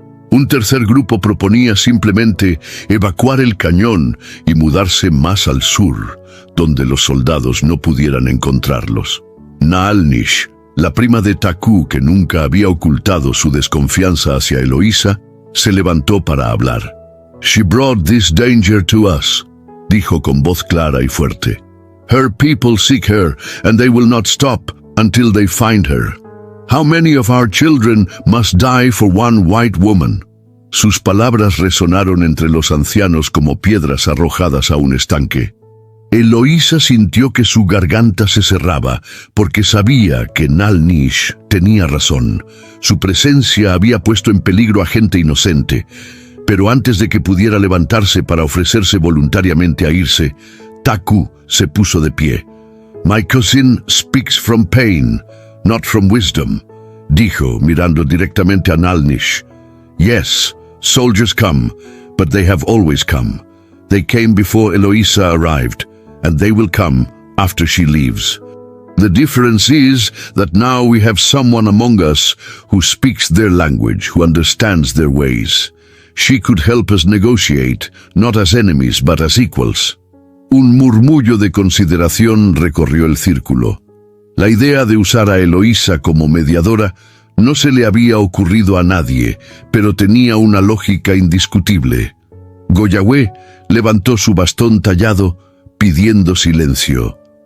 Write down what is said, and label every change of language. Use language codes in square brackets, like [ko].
[es] Un tercer grupo proponía simplemente evacuar el cañón y mudarse más al sur, donde los soldados no pudieran encontrarlos. Naalnish, la prima de Taku, que nunca había ocultado su desconfianza hacia Eloísa, se levantó para hablar. [en] «She brought this danger to us», [es] dijo con voz clara y fuerte. [en] «Her people seek her, and they will not stop until they find her. How many of our children must die for one white woman?» [es] Sus palabras resonaron entre los ancianos como piedras arrojadas a un estanque. Eloísa sintió que su garganta se cerraba, porque sabía que Nal Nish tenía razón. Su presencia había puesto en peligro a gente inocente. Pero antes de que pudiera levantarse para ofrecerse voluntariamente a irse, Taku se puso de pie. [en] «My cousin speaks from pain, not from wisdom», [es] dijo, mirando directamente a Nal Nish. [en] «Yes, soldiers come, but they have always come. They came before Eloísa arrived, and they will come after she leaves. The difference is that now we have someone among us who speaks their language, who understands their ways. She could help us negotiate, not as enemies, but as equals». [es] Un murmullo de consideración recorrió el círculo. La idea de usar a Eloísa como mediadora no se le había ocurrido a nadie, pero tenía una lógica indiscutible. Goyawe levantó su bastón tallado, pidiendo silencio.